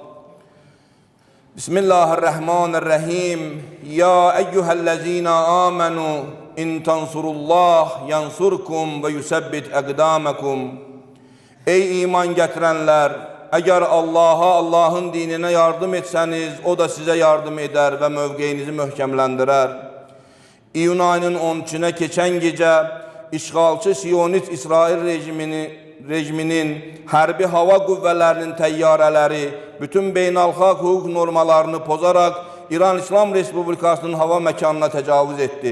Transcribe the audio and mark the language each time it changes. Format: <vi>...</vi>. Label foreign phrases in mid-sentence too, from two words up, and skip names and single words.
<ar>بسم الله الرحمن الرحيم. يا أيها الذين آمنوا إن تنصروا الله ينصركم ويثبت أقدامكم.</ar> <az>Ey iman gətirənlər, əgər Allaha, Allahın dininə yardım etsəniz, o da sizə yardım edər və mövqeyinizi möhkəmləndirər. İyun ayının 13'üne keçən gecə işğalçı Siyonist İsrail rejiminin hərbi hava qüvvələrinin təyyarələri bütün beynəlxalq hüquq normalarını pozaraq İran İslam Respublikasının hava məkanına təcavüz etdi.</az>